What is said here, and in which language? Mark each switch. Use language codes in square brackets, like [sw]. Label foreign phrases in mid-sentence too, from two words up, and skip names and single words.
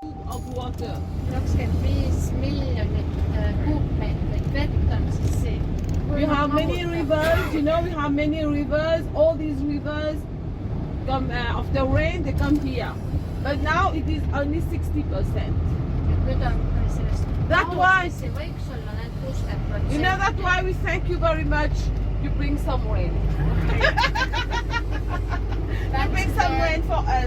[en] of water. [et] 25 miljonit kuupmeetrit vett on siis siin. [en] We have many rivers, you know, we have many rivers. All these rivers come after rain, they come here. But now it is only 60%. [et] Nüüd on sellest [en] That's why- [et] see võiks olla need 60%. [en] You know, that's why we thank you very much. You bring some rain. You bring some rain for us.